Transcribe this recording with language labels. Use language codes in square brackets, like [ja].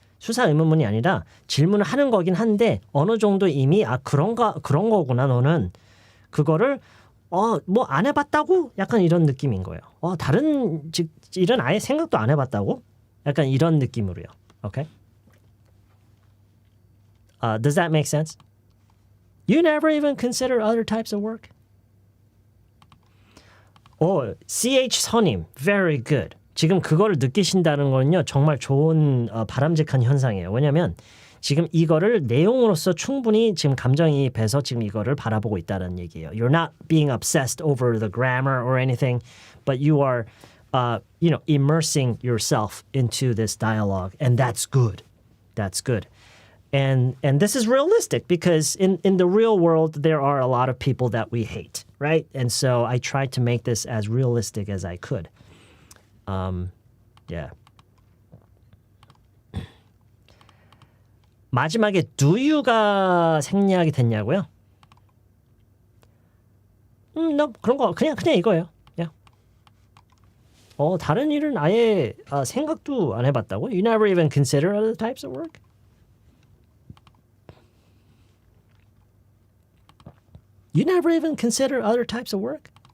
[ko] 수사 의문문이 아니라 질문을 하는 거긴 한데 어느 정도 이미 그런 거구나 너는 그거를 뭐 안 해봤다고 약간 이런 느낌인 거예요. 다른 일은 아예 생각도 안 해봤다고 약간 이런 느낌으로요. 오케이? [en] Does that make sense? You never even consider other types of work? CH 선임, very good. [ko] 지금 그거를 느끼신다는 거는요 정말 좋은 바람직한 현상이에요. 왜냐하면 지금 이거를 내용으로서 충분히 지금 감정이입해서 지금 이거를 바라보고 있다는 얘기예요. [en] You're not being obsessed over the grammar or anything, but you are, immersing yourself into this dialogue, and that's good. That's good. And this is realistic because in the real world there are a lot of people that we hate, right? And so I tried to make this as realistic as I could. Yeah. [ko] 마지막에 do you가 생략이 됐냐고요? no, 그런 거 그냥 이거예요. [en] Yeah. [ko] 다른 일은 아예 생각도 안 해봤다고? [en] You never even consider other types of work? You never even consider other types of work?